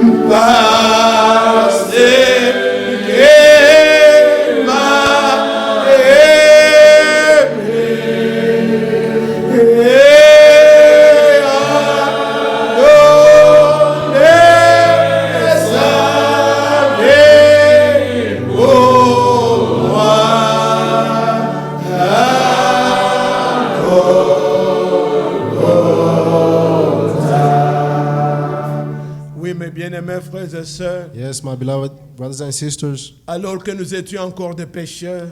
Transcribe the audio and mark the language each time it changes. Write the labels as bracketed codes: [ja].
[fr] Parce qu'il m'a aimé et a donné sa vie pour moi. Oui, mes bien-aimés frères et sœurs, [en] Yes, my beloved brothers and sisters, [fr] alors que nous étions encore des pécheurs,